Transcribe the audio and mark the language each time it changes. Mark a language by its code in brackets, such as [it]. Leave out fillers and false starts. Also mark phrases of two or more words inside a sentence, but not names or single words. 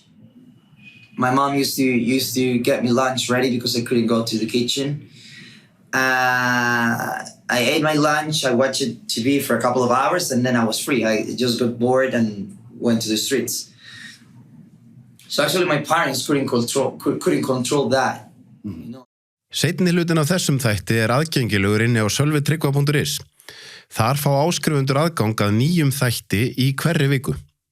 [en] My mom used to get me lunch ready because I couldn't go to the kitchen. I ate my lunch, I watched TV for a couple of hours, and then I was free. I just got bored and went to the streets. So actually, my parents couldn't control that. You know. [is] Seinni hlutin af þessum þætti aðgengilegur inni á sölvi.tryggva.is. Þar fá áskrifundur aðgang að nýjum þætti í hverri viku.